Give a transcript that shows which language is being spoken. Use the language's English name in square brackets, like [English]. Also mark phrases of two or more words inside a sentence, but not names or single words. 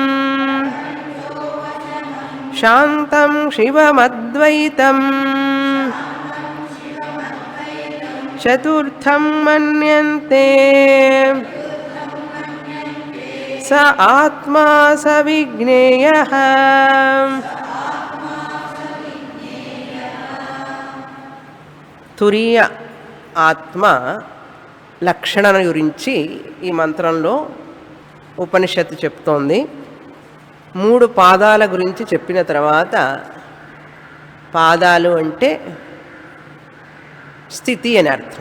[Sanskrit] शान्तं शिवमद्वैतम् चतुर्थं मन्यन्ते स आत्मा स विज्ञेयः [Telugu] తురీయ ఆత్మ లక్షణాల గురించి ఈ మంత్రంలో ఉపనిషత్తు చెప్తోంది. 3 పాదాల గురించి చెప్పిన తర్వాత, పాదాలు అంటే స్థితి అని అర్థం.